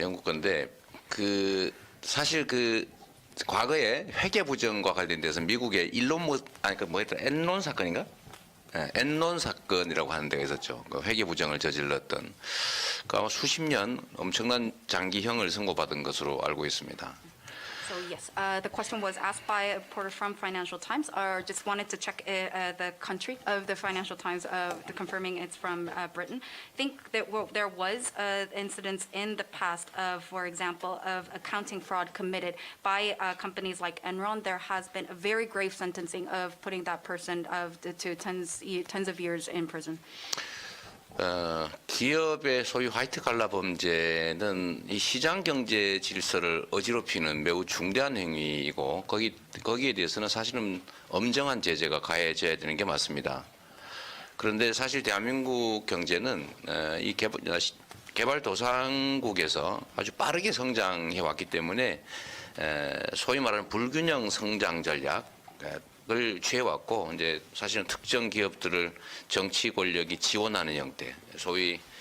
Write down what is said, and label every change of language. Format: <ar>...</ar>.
<ko>영국 건데 그 사실 그 과거에 회계 부정과 관련돼서 미국의 엔론 사건인가? 엔론 사건이라고 하는 데가 있었죠. 그 회계 부정을 저질렀던 그 아마 수십 년 엄청난 장기형을 선고받은 것으로 알고 있습니다.</ko> <en>So yes, the question was asked by a reporter from Financial Times. Just wanted to check the country of the Financial Times, confirming it's from Britain. I think that there was incidents in the past of, for example, of accounting fraud committed by companies like Enron. There has been a very grave sentencing of putting that person to tens of years in prison.</en> <ko>기업의 소위 화이트 칼라 범죄는 이 시장 경제 질서를 어지럽히는 매우 중대한 행위이고 거기에 대해서는 사실은 엄정한 제재가 가해져야 되는 게 맞습니다. 그런데 사실 대한민국 경제는 이 개발도상국에서 아주 빠르게 성장해 왔기 때문에 소위 말하는 불균형 성장 전략을 취해왔고 이제 사실은 특정 기업들을 정치 권력이 지원하는 형태, 소위</ko>